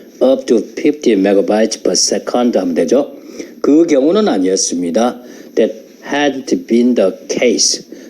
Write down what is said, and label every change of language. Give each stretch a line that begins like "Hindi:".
English: up to 50 megabytes per second
Korean: 하면 되죠. 그 경우는 아니었습니다.
English: that hadn't been the case.